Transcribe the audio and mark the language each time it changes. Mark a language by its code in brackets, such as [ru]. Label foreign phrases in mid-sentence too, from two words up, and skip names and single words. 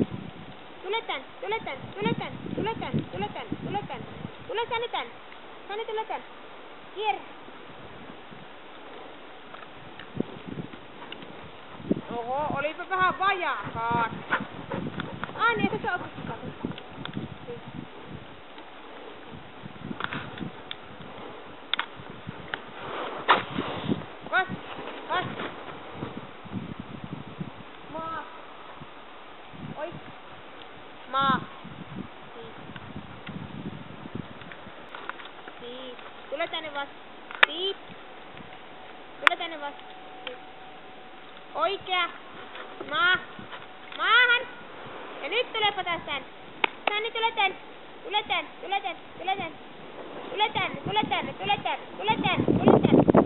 [fi] Tule tän. Tule tän. Tule tän. Tule tän. Tule tän. Tule tän. Tule Sanni tän. Sanni, tule tän. Kierrä. Oho, olipa vähän vajaakaan. Niin, että se on Kas. Kas. Maa. Oi. Maa. Siit. Tule tänne vasta. Siit. Tule tänne vasta. Oikea. Maa. Maahan. Ja nyt tulepa taas tän. Sanni, tule tän. Tule tän. Tule tän. Tule tän. Tule tän. Tule tän. Tule tän. Tule tän. Tule tän.